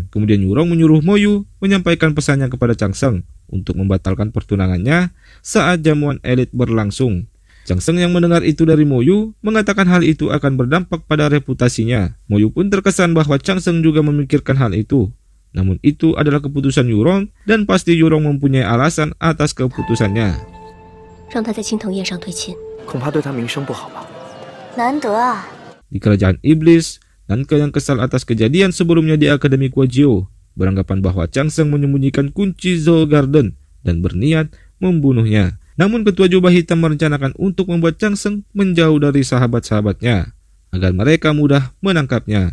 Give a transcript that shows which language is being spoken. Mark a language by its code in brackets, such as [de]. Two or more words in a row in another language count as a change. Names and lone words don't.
[id] Kemudian Yurong menyuruh Moyu menyampaikan pesannya kepada Changseng untuk membatalkan pertunangannya saat jamuan elit berlangsung. Changseng yang mendengar itu dari Moyu mengatakan hal itu akan berdampak pada reputasinya. Moyu pun terkesan bahwa Changseng juga memikirkan hal itu. Namun itu adalah keputusan Yurong dan pasti Yurong mempunyai alasan atas keputusannya. [zh] 让他在青藤宴上退亲，恐怕对他名声不好吧？难得啊！ [id] Di kerajaan iblis, Nanke yang kesal atas kejadian sebelumnya di Akademi Kuajio beranggapan bahwa Changseng menyembunyikan kunci Zoo Garden dan berniat membunuhnya. Namun ketua jubah hitam merencanakan untuk membuat Changseng menjauh dari sahabat-sahabatnya agar mereka mudah menangkapnya.